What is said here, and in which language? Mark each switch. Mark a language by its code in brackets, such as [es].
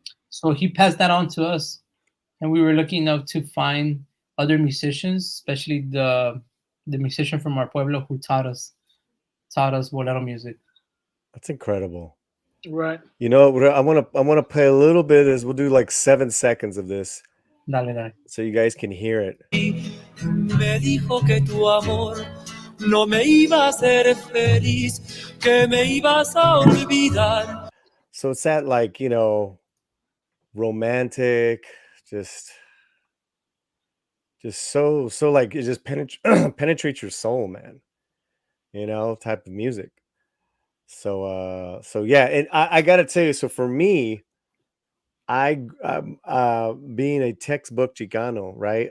[en] So he passed that on to us, and we were lucky enough to find other musicians, especially the musician from our pueblo who taught us bolero music. That's incredible. Right. I want to play a little bit. We'll do like 7 seconds of this, [es] Dale. [en] so you guys can hear it. [es] Me dijo que tu amor no me iba a hacer feliz, que me ibas a olvidar. [en] So it's that like, romantic, just so like it just penetrates your soul, man. Type of music. So yeah, and I gotta tell you, so for me, being a textbook Chicano, right?